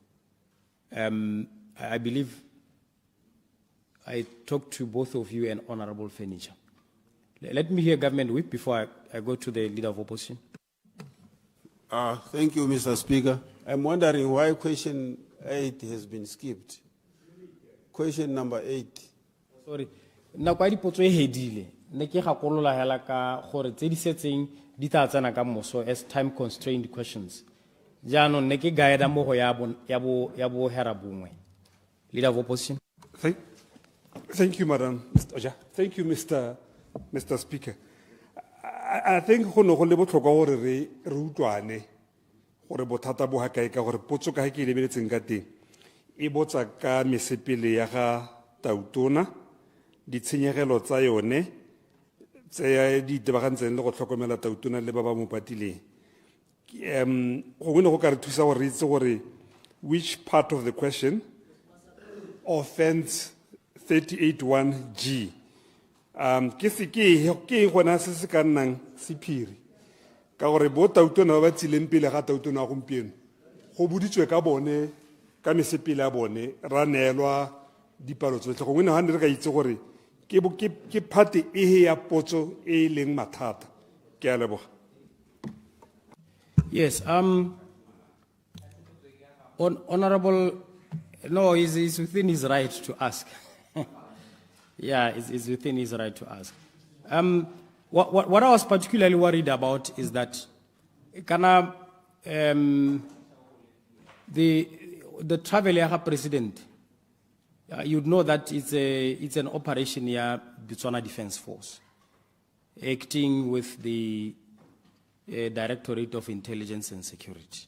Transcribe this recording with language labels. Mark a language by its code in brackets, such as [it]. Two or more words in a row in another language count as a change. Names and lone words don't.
[en] I believe I talked to both of you and Honorable Furniture. Let me hear Government Whip before I go to the Leader of Opposition. Thank you, Mr. Speaker. I'm wondering why question 8 has been skipped. Question number 8. Sorry. [tn] Na kwa dipotso e hedile. Ne ke gakolola hela ka gore tse di setseng di tla tsena ka moso [en] as time constrained questions. [tn] Jaanong ne ke guide mo go ya bo hera bongwe. [en] Leader of Opposition. Thank you, Madam Mr. Oja. Thank you, Mr. Speaker. I think [tn] go no go le botlhokwa gore re utlwane gore bothata bo ha kae ka gore potso ka ke lebeletseng ka teng e botsa ka mesepele ya ga tautona ditshenyegelo tsa yone tse di tebagantseng le go tlhokomela tautona le ba ba mo patileng go ne go ka re thusa gore re itse gore [en] which part of the question offends 38.1G. [tn] Ke gona se se ka nnang sephiri ka gore bo tautona ba tsileng pele ga tautona gompieno go boditswe ka bone ka mesepele ya bone ra neelwa dipalo tsotlhe gongwe ne ga ne re ka itse gore ke phate e ya potso e leng mathata ke a leboga. [en] Yes, Honorable, no, he's within his right to ask. Yeah, it's within his right to ask. What I was particularly worried about is that the travel area president, you'd know that it's an operation here, Botswana Defense Force, acting with the Directorate of Intelligence and Security.